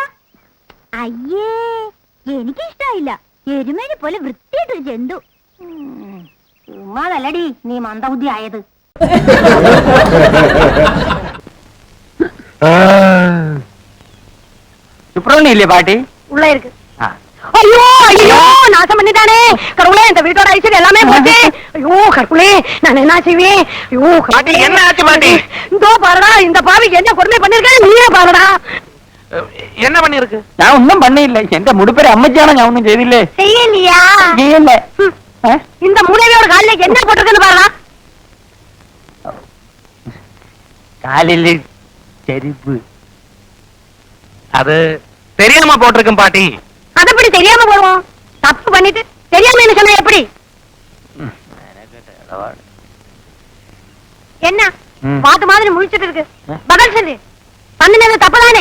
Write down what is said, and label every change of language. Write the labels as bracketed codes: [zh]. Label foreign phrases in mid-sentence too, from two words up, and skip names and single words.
[ml] അയ്യേ, എനിക്കിഷ്ടായില്ല. എരുമേനെ പോലെ വൃത്തിയായിട്ടൊരു ജന്തു. ഉമ്മാതല്ലടി നീ മന്ദബുദ്ധി ആയത്. സുപ്രമണിയില്ലേ പാട്ടി? [ta] உள்ள இருக்கு. ஐயோ ஐயோ, நாசம் பண்ணிட்டானே கடவுளே, இந்த வீட்டோட ஐஸ்வர்யம் எல்லாமே போச்சு. ஐயோ கடவுளே, நான் என்ன செய்வேன்? ஐயோ பாட்டி, என்ன ஆச்சு பாட்டி? இதோ பாருடா, இந்த பாவிக்கு என்ன கொடுமை பண்ணிருக்கேன் நீயே பாருடா. என்ன பண்ணிருக்கு? [ml] ഞാൻ ഒന്നും പണിയില്ല. എന്റെ മുടിപ്പേര് അമ്മച്ചാണ്. ഞാൻ ഒന്നും ചെയ്തില്ലേ? [ta] செய்யலையா? [ml] ചെയ്യല്ലേ? [ta] இந்த மூளையோட காலில என்ன போட்டிருக்குன்னு பாருடா. [ml] കാലില് ചെരുപ്പ്. [ta] அது தெரியாம போட்டிருக்கும் பாட்டி. அது எப்படி தெரியாம போடுவோம்? தப்பு பண்ணிட்டு தெரியாம என்ன சொன்ன எப்படி? என்ன பாத்து மாதிரி முழிச்சிட்டு இருக்கு? பதில் சொல்லு. பண்ணினது தப்புதானே?